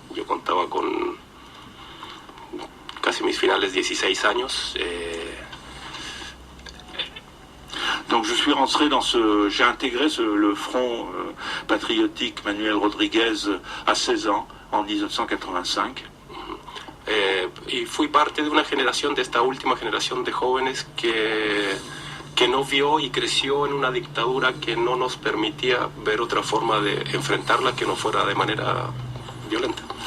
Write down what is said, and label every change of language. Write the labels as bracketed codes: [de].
[es] Yo contaba con casi mis finales 16 años. [fr] Donc je suis rentré j'ai intégré le Front Patriotique Manuel Rodríguez à 16 ans, en 1985. [es] Y fui parte de una generación, de esta última generación de jóvenes que no vio y creció en una dictadura que no nos permitía ver otra forma de enfrentarla que no fuera de manera violenta.